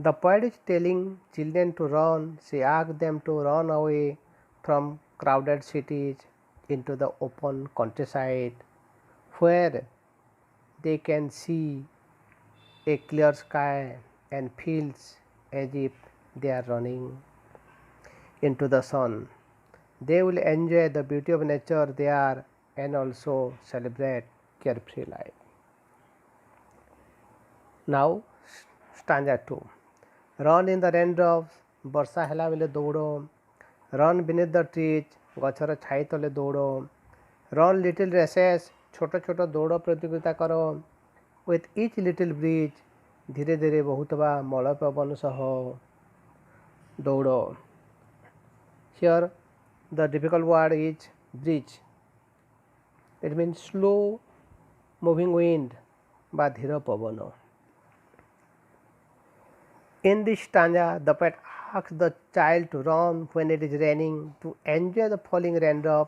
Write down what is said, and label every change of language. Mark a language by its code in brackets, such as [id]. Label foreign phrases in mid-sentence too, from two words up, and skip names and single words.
[en] The poet is telling children to run. She asks them to run away from crowded cities into the open countryside where they can see a clear sky and feels as if they are running into the sun. They will enjoy the beauty of nature there and also celebrate carefree life. Now stanza 2. Run in the raindrops, [or] ବର୍ଷା ହେଲା ବେଲେ ଦୌଡ଼. [en] Run beneath the trees, [or] ଗଛର ଛାଇ ତଳେ ଦୌଡ଼. [en] Run little races, [or] ଛୋଟ ଛୋଟ ଦୌଡ଼ ପ୍ରତିଯୋଗିତା କର. [en] With each little breeze, [or] ଧୀରେ ଧୀରେ ବହୁଥିବା ମଳ ପବନ ସହ ଦୌଡ଼. [en] Here the difficult word is breeze. It means slow moving wind [or] ବା ଧୀର ପବନ. [en] In this stanza, the poet asks the child to run when it is raining to enjoy the falling raindrops.